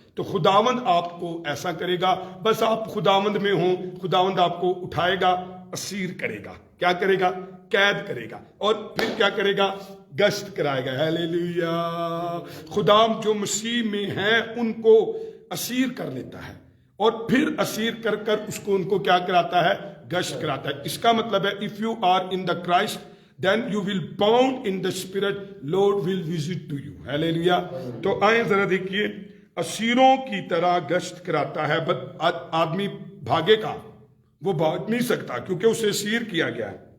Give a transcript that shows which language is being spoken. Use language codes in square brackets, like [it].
[ur] تو خداوند آپ کو ایسا کرے گا, بس آپ خداوند میں ہوں, خداوند آپ کو اٹھائے گا, اسیر کرے گا. کیا کرے گا؟ قید کرے گا. اور پھر کیا کرے گا؟ گشت کرائے گا. ہیلیلویا. خدا جو مسیح میں ہیں ان کو اسیر کر لیتا ہے اور پھر اسیر کر کر اس کو ان کو کیا کراتا ہے؟ گشت کراتا ہے. اس کا مطلب ہے [en] if you are in the Christ, then you will bound in the spirit, Lord will visit to you. [ur] Hallelujah. تو آئیں ذرا دیکھیے, اسیروں کی طرح گشت کراتا ہے. آدمی بھاگے گا, وہ بھاگ نہیں سکتا کیونکہ اسے اسیر کیا گیا ہے.